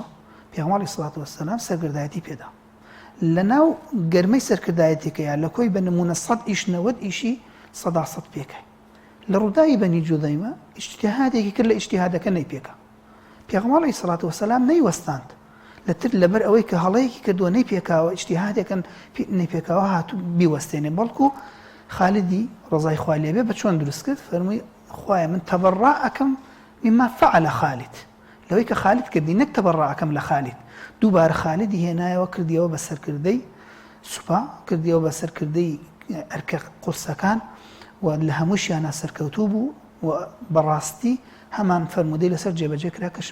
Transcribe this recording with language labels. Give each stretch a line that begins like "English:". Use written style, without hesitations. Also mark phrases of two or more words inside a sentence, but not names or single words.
Central Kurdish: پێغەمبەر عەلەیهی سڵاتو وەسەلام سەرکردایەتی پێدا لە ناو گەرمەی سەرکردایەتیکەیە لە کۆی بە نمونە 100 ئیش 90 ئیشی 100 پێکای لە ڕووداوی بەنی جودەیمە ئیجتیهادێکی کرد لە ئیجتیهادەکە نەیپێکا پێغەمبەر عەلەیهی سڵاتو وەسەلام نەیوەستاند لەتر لەبەر ئەوەی کە هەڵەیەکی کردووە نەیپێکاوە ئیجتیهادێکن نەیپێکاوە هاتوو بیوەستێنێ بەڵکو خالدی ڕەزای خوای لێبێ بە چۆن دروست کرد فەرمووی خوایە من تەبەڕع ئەکەم
Arabic: مما فعل خالد
Central Kurdish: لەوەی کە خالد کردی نەک تەبەڕع ئەکەم لە خالد دووبارە خالدی هێنایەوە کردیەوە بە سەرکردەی سوپا کردیەوە بە سەرکردەی ئەرکە قورسەکان و لە هەمووشیانە سەرکەوتوو بوو و بەڕاستی هەمان فەرمودەی لەسەر جێبەجێ کرا کە